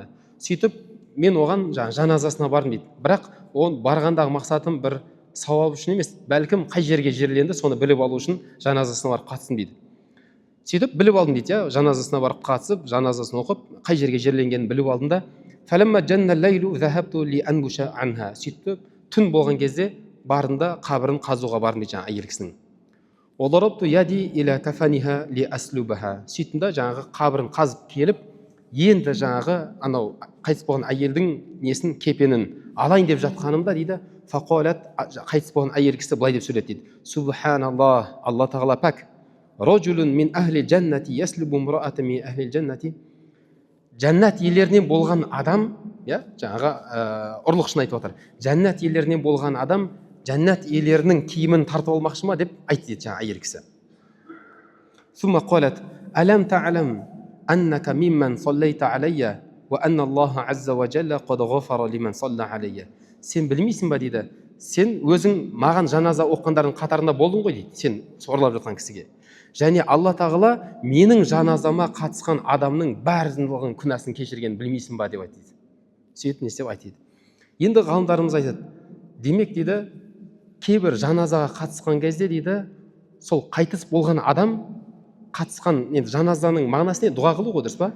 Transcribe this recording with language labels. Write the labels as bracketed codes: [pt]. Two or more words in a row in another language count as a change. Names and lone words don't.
[kk] Сөйтіп мен оған жаназасына бардым дейді. Бірақ он барғандағы мақсатым бір сауап үшін емес, бәлкім қай жерге жерленді соны біліп алу үшін жаназасына барып қатыстым дейді. Сөйтіп біліп алдым дейді, жаназасына барып қатысып, жаназасын оқып, қай жерге жерленгенін біліп алдым да. [ar] فلما جن الليل ذهبت لأنبش عنها. [kk] Сөйтіп түн болған кезде бардым да қабірін қазуға бардым дейді жаңағы әйел кісінің. [ar] فضربت يدي إلى كفنها لأسلبها. [kk] Сөйттім да жаңағы қабірін қазып келіп, енді жаңағы анау қайтыс болған әйелдің несін, кепенін алайын деп жатқанымда дейді, фақалат, қайтыс болған әйел кісі былай деп сөйледі дейді. Субханаллах, Алла тағала пәк. [ar] رجل من أهل الجنة يسلب امرأة من أهل الجنة. [kk] Жәннат иелерінен болған адам, жаңағы ұрлықшыны айтып отыр. Жәннат иелерінен болған адам жәннат иелерінің киімін тартып алмақшы ма деп айтты дейді жаңағы әйел кісі. [ar] ثم قالت ألم تعلم أنك ممن صليت علي وأن الله عز وجل قد غفر لمن صلى علي. [kk] Сен білмейсің ба дейді, сен өзің маған жаназа оққандардың қатарында болдың ғой дейді, сен сорлап жатқан кісіге. Және Алла тағала менің жаназама қатысқан адамның бәрінің күнәсін кешірген білмейсің ба деп айтты. Сөйтіп не істеп айтты. Енді ғалымдарымыз айтады, демек дейді, кейбір жаназаға қатысқан кезде дейді, сол қайтыс болған адам қатысқан, енді жаназаның мағынасы не, дұға қылу ғой, дұрыс па?